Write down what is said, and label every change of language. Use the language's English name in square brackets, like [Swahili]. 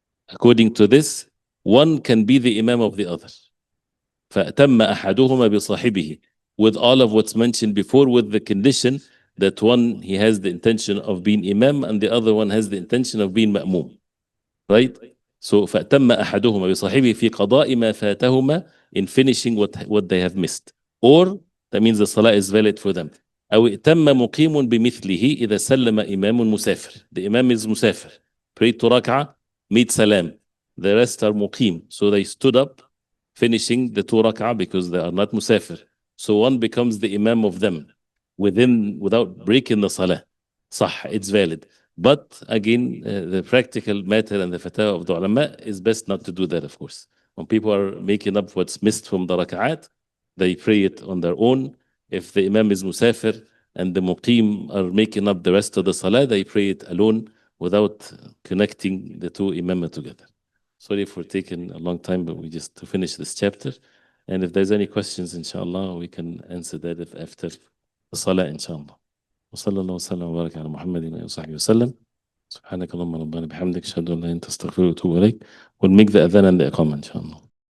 [English] According to this, one can be the imam of the other. [Arabic] فَأَتَمَّ أَحَدُهُمَا بِصَاحِبِهِ, [English] with all of what's mentioned before, with the condition that one, he has the intention of being imam and the other one has the intention of being ma'mum. Right? So [Arabic] فَأَتَمَّ أَحَدُهُمَا بِصَاحِبِهِ فِي قَضَاءِ مَا فَاتَهُمَا, [English] in finishing what they have missed. Or, that means the salah is valid for them. [Arabic] أو ائتم مقيم بمثله إذا سلم إمام مسافر. [English] The imam is musafir, prayed to rak'ah, made salam. The rest are muqim. So they stood up finishing the 2 rak'ah because they are not musafir. So one becomes the imam of them without breaking the salah. [Arabic] صح, [English] it's valid. But again, the practical matter and the fatwa of the ulama is best not to do that, of course. When people are making up what's missed from the rak'at, they pray it on their own. If the imam is musafir and the muqim are making up the rest of the salah, they pray it alone without connecting the two imam together. Sorry for taking a long time, but we just to finish this chapter. And if there's any questions, inshallah, we can answer that if after the salah, inshallah. [Arabic] وصلى الله وسلم وبارك على محمد وصحبه وسلم. سبحانك اللهم ربنا بحمدك اشهد ان لا اله الا انت استغفرك واتوب اليك. [English] We'll make the adhan and the iqamah, inshallah.